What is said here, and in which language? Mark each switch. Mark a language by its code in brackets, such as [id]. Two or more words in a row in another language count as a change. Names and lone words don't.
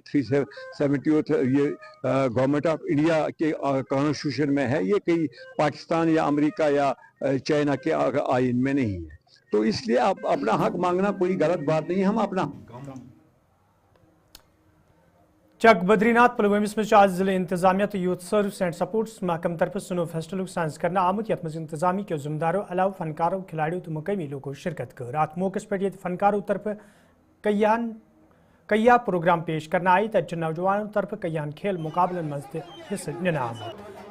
[hi] 370 ये गवर्नमेंट ऑफ इंडिया के कॉन्स्टिट्यूशन में है, ये कहीं पाकिस्तान या अमेरिका या चाइना के आइन में नहीं है, तो इसलिए आप अपना हक मांगना कोई गलत बात नहीं है। हम अपना [ks] चक बद्रीनाथ पुलवामिस में आज जिले इंतजामिया तो यूथ सर्विस एंड सपोर्ट्स महकम तरफ [en] snow festival [ks] सांस करना आमुत यथ इंतजामी के जिम्मेदारों अलावा फनकारों खिलाड़ियों तो मकामी लोगों शिरकत कर। अत मौके पे फनकारों तरफ कईया प्रोग्राम पेश करना आई, तच नौजवानों तरफ कईयान खेल मुकाबलन मज हिस्सा निना आमुत।